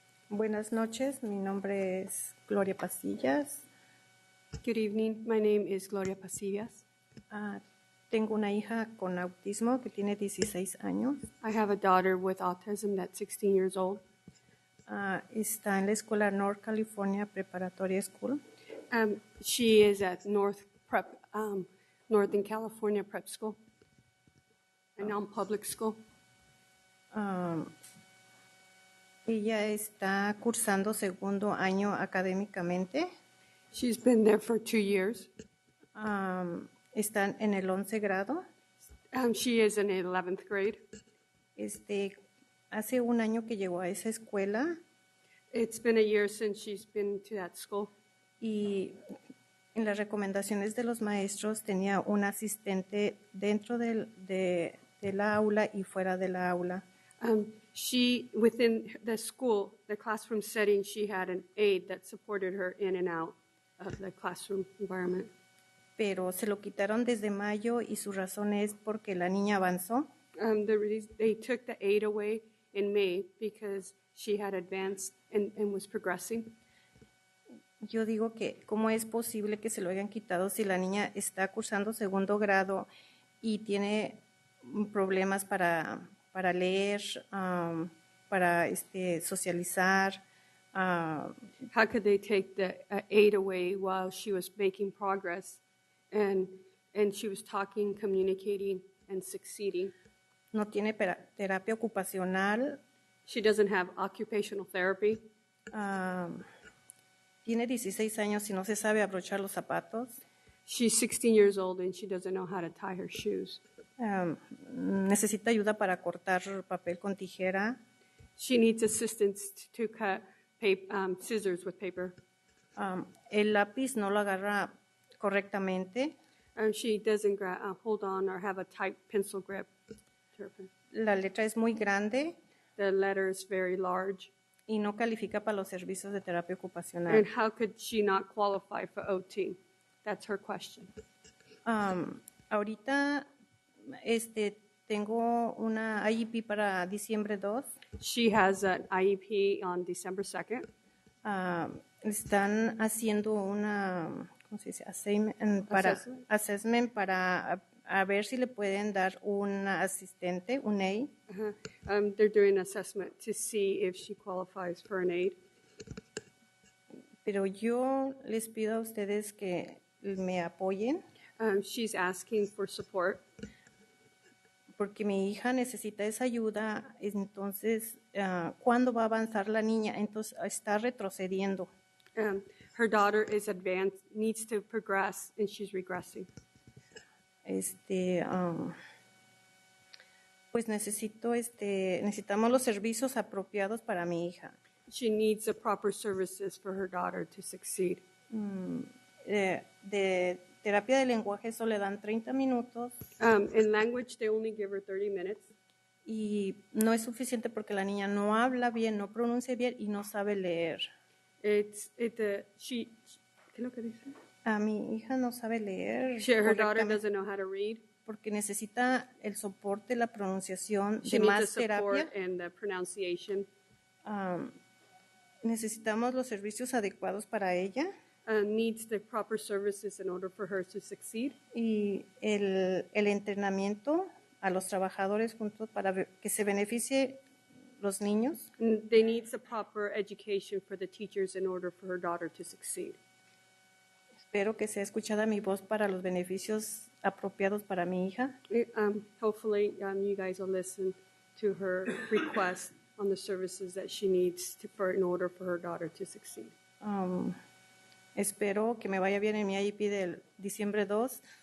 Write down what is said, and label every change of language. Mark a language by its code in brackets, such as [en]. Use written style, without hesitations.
[es] Buenas noches, mi nombre es Gloria Pasillas. [en] Good evening. My name is Gloria Pasillas. [es] Tengo una hija con autismo que tiene 16 años. [en] I have a daughter with autism that's 16 years old. [es] Está en la escuela North California Preparatory School. [en] She is at Northern California Prep School, a non-public school. [es] Ella está cursando segundo año académicamente. [en] She's been there for 2 years. [es] Está en el 11 grado. [en] She is in 11th grade. [es] Hace un año que llegó a esa escuela. [en] It's been a year since she's been to that school. [es] Y En las recomendaciones de los maestros tenía un asistente dentro de la aula y fuera de la aula. [en] She, within the school, the classroom setting, she had an aide that supported her in and out of the classroom environment. [es] Pero se lo quitaron desde mayo y su razón es porque la niña avanzó. [en] They took the aide away in May because she had advanced and was progressing. [es] Yo digo que cómo es posible que se lo hayan quitado si la niña está cursando segundo grado y tiene problemas para leer, para socializar. [en] How could they take the aid away while she was making progress and she was talking, communicating, and succeeding? [es] No tiene terapia ocupacional. [en] She doesn't have occupational therapy. [es] Tiene 16 años y no se sabe abrochar los zapatos. [en] She's 16 years old and she doesn't know how to tie her shoes. [es] Necesita ayuda para cortar papel con tijera. [en] She needs assistance to cut scissors with paper. [es] El lápiz no lo agarra correctamente. [en] She doesn't hold on or have a tight pencil grip. [es] La letra es muy grande. [en] The letter is very large. [es] Y no califica para los servicios de terapia ocupacional. [en] And how could she not qualify for OT? That's her question. [es] Ahorita tengo una IEP para diciembre 2. [en] She has an IEP on December 2nd. [es] Están haciendo una, ¿cómo se dice? Assessment para a ver si le pueden dar un asistente, un aide. [en] They're doing an assessment to see if she qualifies for an aide. [es] Pero yo les pido a ustedes que me apoyen. [en] She's asking for support. [es] Porque mi hija necesita esa ayuda. Entonces, ¿cuándo va a avanzar la niña? Entonces, está retrocediendo. [en] Her daughter is advanced, needs to progress, and she's regressing. [es] Pues necesitamos los servicios apropiados para mi hija. [en] She needs the proper services for her daughter to succeed. [es] De terapia de lenguaje solo le dan 30 minutos. [en] In language, they only give her 30 minutes. [es] Y no es suficiente porque la niña no habla bien, no pronuncia bien y no sabe leer. ¿Qué es lo que dice? A mi hija no sabe leer. [en] Her daughter doesn't know how to read. [es] Porque necesita el soporte, la pronunciación, [en] She needs [es] más [en] the support [es] terapia. [en] and the pronunciation. [es] Necesitamos los servicios adecuados para ella. [en] Needs the proper services in order for her to succeed. [es] Y el entrenamiento a los trabajadores juntos para que se beneficie los niños. [en] They need the proper education for the teachers in order for her daughter to succeed. [es] Espero que sea escuchada mi voz para los beneficios apropiados para mi hija. [en] Hopefully, you guys will listen to her request on the services that she needs in order for her daughter to succeed. [es] Espero que me vaya bien en mi IEP del diciembre 2.